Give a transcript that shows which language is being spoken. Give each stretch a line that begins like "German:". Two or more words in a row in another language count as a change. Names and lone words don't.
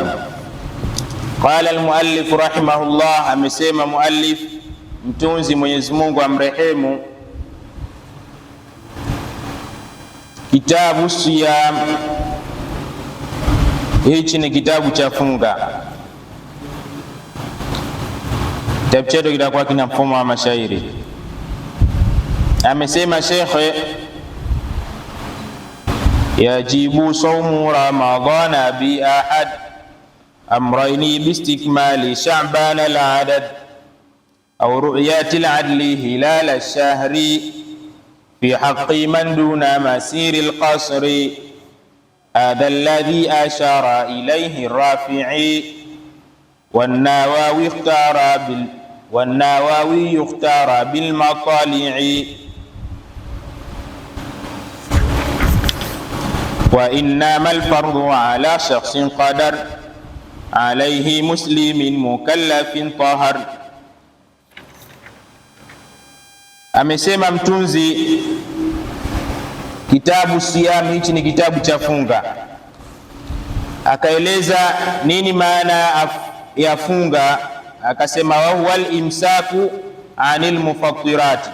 Arabic: قال المؤلف رحمه الله,
Swahili: amesema muallif mtunzi Mwenyezi Mungu amrehemu, kitabu Siyam, hichi ni kitabu cha funga. Kitabu chetu kitakuwa kina mfumo wa mashairi. Amesema shekhe,
Arabic: يجب صوم رمضان بأحد أمرين باستكمال شعبان العدد أو رؤية العدل هلال الشهر في حق من دون مسير القصر، هذا الذي أشار إليه الرافعي، والنووي يختار بالمطالع، وإنما الفرض على شخص قدر عليه مسلم مكلف طهر.
Swahili: Amesema mtunzi, kitabu Siyam hichi ni kitabu cha funga. Akaeleza nini maana ya funga, akasema
Arabic: وهو الإمساك عن المفطرات.